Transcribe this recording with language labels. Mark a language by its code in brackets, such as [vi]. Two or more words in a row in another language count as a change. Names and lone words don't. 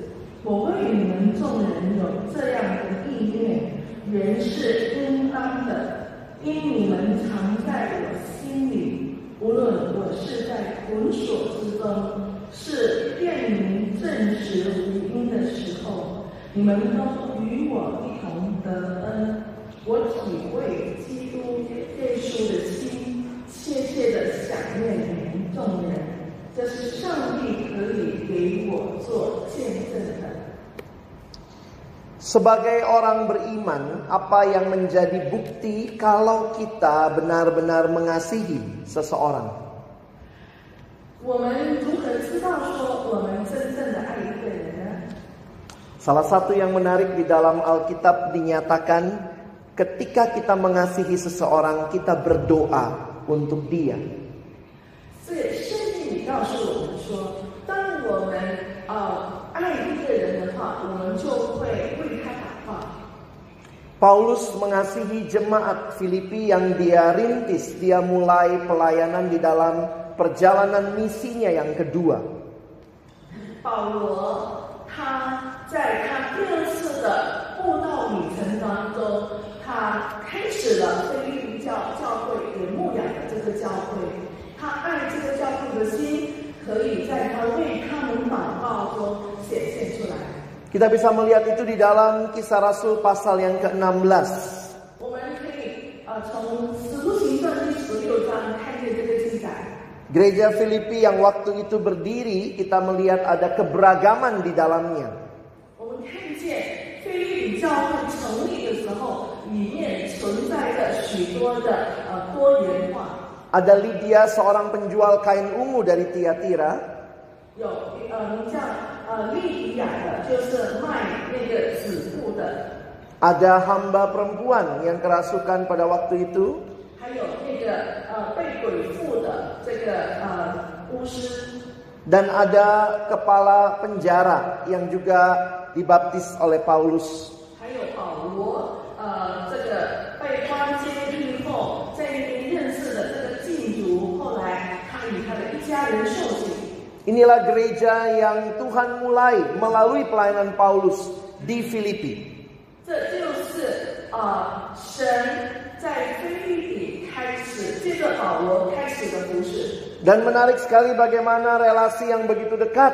[zh] 我为你们众人有这样的意念，原是应当的，因你们常在我心里，无论我是在捆锁之中，是愿你们证实福音的时候，你们都与我一同得恩。我体会基督耶稣的心，切切的想念你们众人，这是上帝可以给我做见证的。 [id] Sebagai orang beriman, apa yang menjadi bukti kalau kita benar-benar mengasihi seseorang? [zh] 我们如何知道说我们真正的爱一个人呢？ [id] Salah satu yang menarik di dalam Alkitab dinyatakan ketika kita mengasihi seseorang, kita berdoa untuk dia. [zh] 所以圣经里告诉我们说，当我们爱一个人的话，我们就会为他祷告。 [id] Paulus mengasihi jemaat Filipi yang dia rintis, dia mulai pelayanan di dalam perjalanan misinya yang kedua. [zh] 保罗他在他第2次的布道旅程当中，他开始了腓立比教会给牧养的这个教会，他爱这个教会的心，可以在他为他们祷告中显现出来。 [id] Kita bisa melihat itu di dalam Kisah Rasul pasal yang ke-16. [zh] 我们可以从使徒行传第16章看见这个记载。 [id] Gereja Filipi yang waktu itu berdiri, kita melihat ada keberagaman di dalamnya. [zh] 我们看见腓立比教会成立的时候，里面存在着许多的多元化。 [id] Ada Lydia, seorang penjual kain ungu dari Tiatira. [zh] 有叫利比亚的，就是卖那个紫布的。 [id] Ada hamba perempuan yang kerasukan pada waktu itu. [zh] 还有那个被鬼附的这个巫师。 [id] Dan ada kepala penjara yang juga dibaptis oleh Paulus. [zh] 还有保罗这个被关监狱后，在那边认识的这个禁足，后来他与他的一家人受洗。 [id] Inilah gereja yang Tuhan mulai melalui pelayanan Paulus di Filipi. [zh] 这就是神在腓立比开始，借着保罗开始的服事。 [id] Dan menarik sekali bagaimana relasi yang begitu dekat.